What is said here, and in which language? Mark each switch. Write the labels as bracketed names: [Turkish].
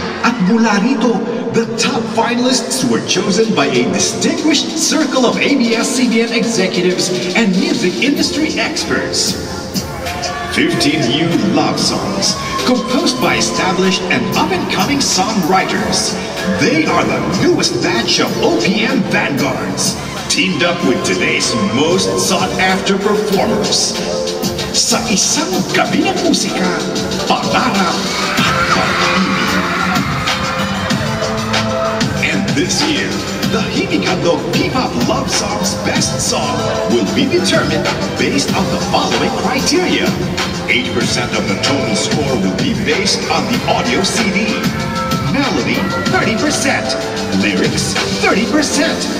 [Filipino] At mula rito, [English] the top finalists were chosen by a distinguished circle of ABS-CBN executives and music industry experts. 15 new love songs, composed by established and up-and-coming songwriters. They are the newest batch of OPM vanguards, teamed up with today's most sought-after performers. [Filipino] Sa isang gabi ng musika, pangarap at pag-ibig. [English] And this year, the Himig Handog Bebop Love Songs Best Song will be determined based on the following criteria. 80% of the total score will be based on the audio CD. Melody, 30%. Lyrics, 30%.